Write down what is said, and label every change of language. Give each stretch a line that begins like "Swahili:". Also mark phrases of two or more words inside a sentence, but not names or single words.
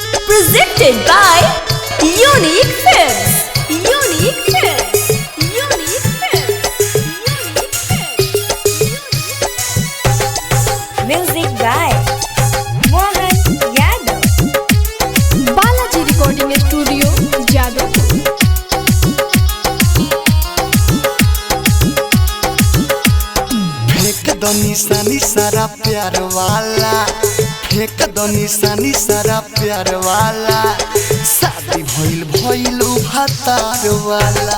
English: Presented by Unique Films. Unique Films. Unique Films. Music by Mohan Yadav. Balaji Recording Studio, Jadavpur.
Bhojpuri: फेंक दो निशानी सारा प्यार वाला, फेंक दो निशानी सारा प्यार वाला, शादी भइल भइलू भतार वाला।